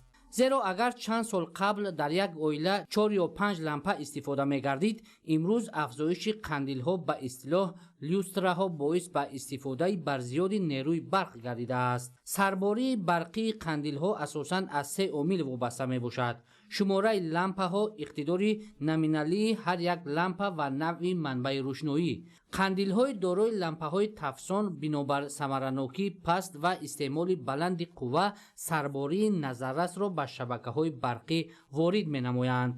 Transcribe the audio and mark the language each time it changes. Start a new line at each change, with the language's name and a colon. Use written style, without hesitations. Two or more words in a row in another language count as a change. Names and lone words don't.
Tajik: зеро агар чанд сол қабл дар як оила 4 ё 5 лампа истифода мегардид, имрӯз афзоиши қандилҳо ба истилоҳ люстраҳо боис ба истифодаи барзиёди нерӯи барқ гардидааст. сарбории барқии қандилҳо асосан аз 3 омил вобаста мебошад. شماره لامپ‌ها، اقتدار نامینالی هر یک لامپ و نوع منبع روشنایی. قندیل‌های دارای لامپ‌های تفسان بنابر ثمرانوکی پست و استعمال بلند قوه سرباری نظررس را به شبکه‌های برقی وارد می‌نمایند.